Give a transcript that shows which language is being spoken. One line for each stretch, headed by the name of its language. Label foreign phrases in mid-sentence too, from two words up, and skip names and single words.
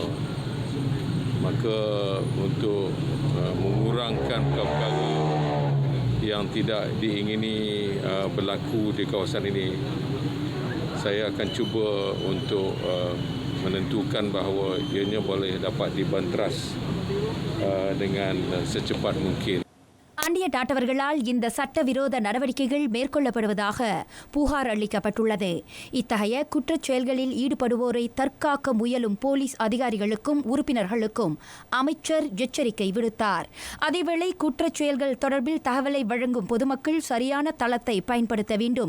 Malay: Maka untuk mengurangkan perkara yang tidak diingini berlaku di kawasan ini, saya akan cuba untuk menentukan bahawa ianya boleh dapat dibanteras dengan secepat mungkin.
Tamil: அந்நிய நாட்டவர்களால் இந்த சட்டவிரோத நடவடிக்கைகள் மேற்கொள்ளப்படுவதாக புகார் அளிக்கப்பட்டுள்ளது. இத்தகைய குற்றச் செயல்களில் ஈடுபடுவோரை தற்காக்க முயலும் போலீஸ் அதிகாரிகளுக்கும் உறுப்பினர்களுக்கும் அமைச்சர் எச்சரிக்கை விடுத்தார். அதேவேளை குற்றச் செயல்கள் தொடர்பில் தகவலை வழங்கும் பொதுமக்கள் சரியான தளத்தை பயன்படுத்த வேண்டும்.